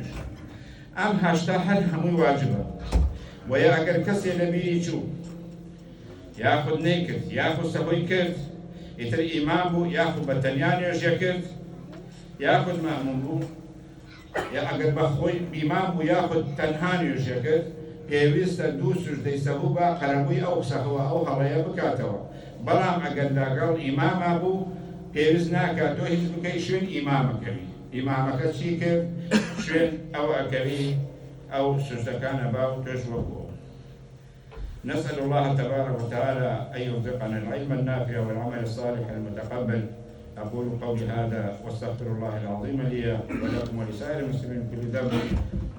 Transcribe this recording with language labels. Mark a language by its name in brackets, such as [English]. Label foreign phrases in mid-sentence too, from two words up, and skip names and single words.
[Central Kurdish] ئەم هەشتا هەر هەمووی واجبە وەیە ئەگەر کەسێ لە بیری چوو یاخود نەیکرد یاخود سەهۆی کرد ئیتر ئیمام بوو یاخود بە تەنیا نوێژە کرد یاخود مەأموم بوو یا ئەگەر بە خۆی ئیمام بوو یاخود تەنها نوێژە کرد پێویستە دوو سوژدەی سەهوو بە قەرەبووی ئەو سەهوە ئەو هەڵەیە بکاتەوە. بەڵام ئەگەر لەگەڵ ئیماما بوو پێویست ناکات تۆ هیچ بکەی شوێن ئیمامەکەوی. ئیمامەکە چی کرد شوێن ئەو ئەکەوی ئەو سوژدەکانە با و تۆش وەکووە. [Arabic] نسأل الله تبارك وتعالى أن يرزقنا العلم النافع والعمل الصالح المتقبل. أقول قولي هذا واستغفر الله العظيم لي ولكم ولسائر المسلمين من كل ذنب